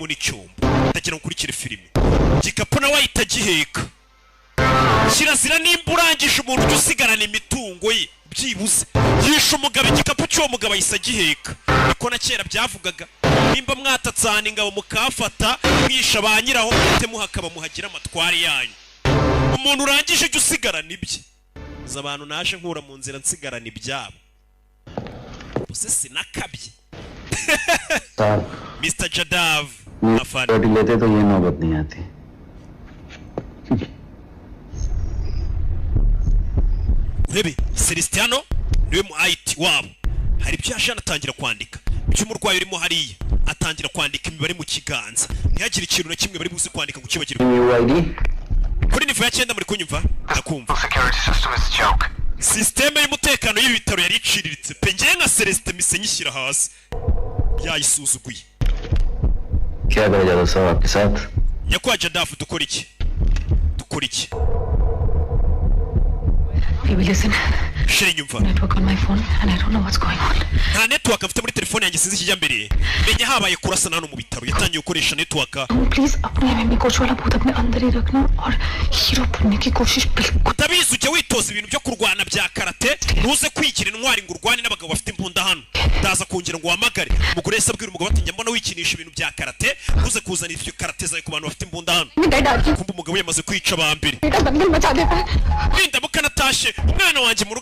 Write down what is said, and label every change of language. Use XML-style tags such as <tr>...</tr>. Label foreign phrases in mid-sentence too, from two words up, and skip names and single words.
<rw>n'icyombo ndagira ngo ukurikire filime igikapu nawe ahita agiheka kirazira nimba urangije umuntu ujya usigarana imitungo ye byibuze yishe umugabo igikapu cy'uwo mugabo ahise agiheka niko na kera byavugaga nimba mwatatsana ingabo mukafata mwisha ba nyiraho mute muhakaba muhagira amatwari yanyu umuntu urangije ujya usigarana ibye uza abantu naje nkura mu nzira nsigarana ibyabo bose sinakabye Mr. Jadav afana</rw> <hi>लेते तो ये नौबत नहीं आती</hi> <rw>urebe Celestiano niwe mu IT wabo hari ibyo yashana atangira kwandika by'umurwayi urimo hariya atangira kwandika imibare mu kiganza ntihagire ikintu na kimwe bari buze kwandika ku kibagirwa kuri nivo ya 9 muri kunyumva ndakumva systeme y'umutekano y'ibitaro yari iciriritse pe ngiye nka Celeste mise nyishyira hasi yayisuzuguye</rw> <hi>क्या करा जाता साहब आपके साथ</hi> <rw>nyakwa Jadafu dukora iki</rw> <en>Baby, listen.</en> <rw>shire nyumva</rw> <en>Network on my phone and I don't know what's going on.</en> <rw>nta network afite muri telefone yanjye sinzi kijya mbere menya habaye kurasa hano mu bitaro yatangiye gukoresha network</rw> <hi>Please अपने</hi> <en>MME coach</en> <hi>वाला भूत अपने अंदर ही रखना और हीरो बनने की कोशिश बिल्कुल</hi> <rw>utabizi ujye witoza ibintu byo kurwana bya karate ntuze kwigira intwari ngo urwane n'abagabo bafite imbunda hano ndaza kongera ngo wamagare umugore yese abwira umugabo ati njya mbona wikinisha ibintu bya karate ntuze kuzana ibyo karate zawe ku bantu bafite imbunda hano kumva umugabo yamaze kwica abambere ninda mukanatashe umwana wanjye mu</rw>